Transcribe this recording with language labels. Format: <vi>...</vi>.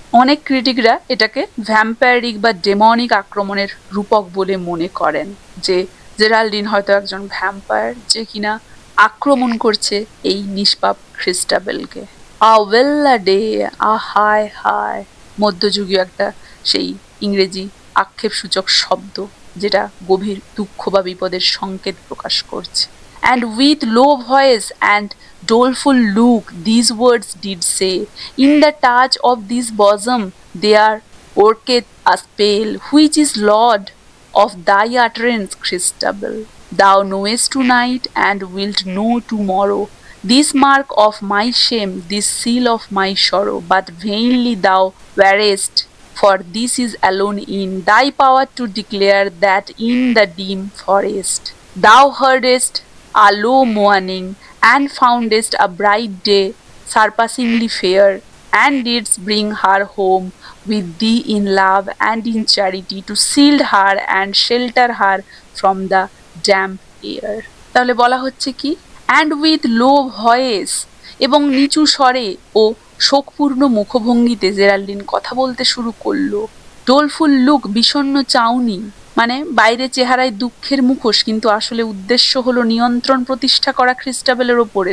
<bn>অনেক ক্রিটিকরা এটাকে ভ্যাম্পায়ারিক বা ডেমনিক আক্রমণের রূপক বলে মনে করেন, যে জেরাল্ডিন হয়তো একজন ভ্যাম্পায়ার যে কিনা আক্রমণ করছে এই নিষ্পাপ ক্রিস্টাবেলকে। ওয়েল ডে, হায় হায়, মধ্যযুগীয় একটা সেই ইংরেজি আক্ষেপসূচক শব্দ, যেটা গভীর দুঃখ বা বিপদের সংকেত প্রকাশ করছে।</bn> <en>And with low voice and doleful look these words did say, in the touch of this bosom there worketh a spell, which is Lord of thy utterance, Christabel. Thou knowest tonight and wilt know tomorrow this mark of my shame, this seal of my sorrow, but vainly thou warest, for this is alone in thy power to declare, that in the dim forest thou heardest a low mourning, and foundest a bright day surpassingly fair, and didst bring her home with thee in love and in charity, to shield her and shelter her from the damp air.</en> <bn>তাহলে বলা হচ্ছে কি,</bn> <en>and with low voice,</en> <bn>এবং নিচু স্বরে ও শোকপূর্ণ মুখভঙ্গিতে জেরাল্ডিন কথা বলতে শুরু করলো। ডোলফুল লুক, বিষণ্ণ চাউনি, মানে বাইরে চেহারায় দুঃখের মুখোশ, কিন্তু আসলে উদ্দেশ্য হলো নিয়ন্ত্রণ প্রতিষ্ঠা করা ক্রিস্টাবেলের ওপরে।</bn>